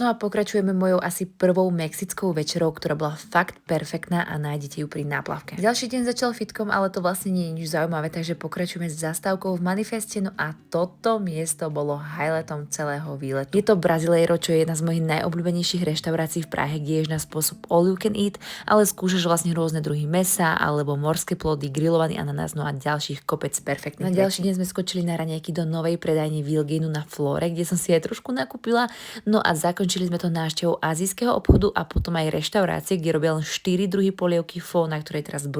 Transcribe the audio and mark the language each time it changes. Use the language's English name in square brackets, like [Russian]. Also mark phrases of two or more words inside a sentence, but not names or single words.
[Slovak] No a pokračujeme mojou asi prvou mexickou večerou, ktorá bola fakt perfektná a nájdete ju pri náplavke. Ďalší deň začal fitkom, ale to vlastne nie je nič zaujímavé, takže pokračujeme s zastávkou v Manifeste. No a toto miesto bolo highlightom celého výletu. Je to Brasileiro, čo je jedna z mojich najobľúbenejších reštaurácií v Prahe, kde ješ na spôsob [English] all you can eat, [Slovak] ale skúšaš vlastne rôzne druhy mesa alebo morské plody, grillovaný ananás, no a ďalších kopec perfektných. Na ďalší deň sme skočili na raňajky do novej predajne Vilgenu na Flore, kde som si aj trošku nakúpila. No a zakončili sme to návštevou azijského obchodu a potom aj reštaurácie, kde robia len 4 druhy polievky pho, na ktorej teraz brutálne fičím.